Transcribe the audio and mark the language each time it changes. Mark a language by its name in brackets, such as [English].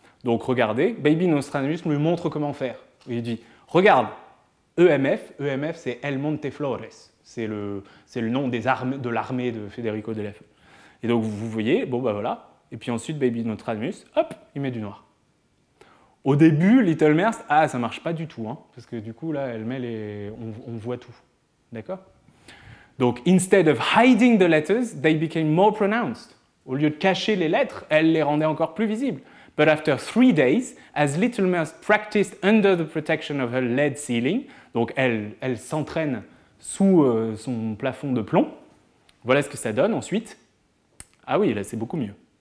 [French] Donc regardez, Baby Nostradamus lui montre comment faire. Il dit, regarde, EMF, c'est El Monte Flores. C'est le nom de l'armée de Federico Delafe. Et donc vous voyez, bon bah voilà. Et puis ensuite, Baby Nostradamus, hop, il met du noir. Au début, Little Merste, ça marche pas du tout, hein, parce que du coup là, elle met on voit tout. D'accord? [English] Donc, instead of hiding the letters, they became more pronounced. [French] Au lieu de cacher les lettres, elle les rendait encore plus visibles. [English] But after 3 days, as Little Merste practiced under the protection of her lead ceiling, [French] donc elle s'entraîne sous son plafond de plomb, voilà ce que ça donne ensuite. Ah oui, là c'est beaucoup mieux.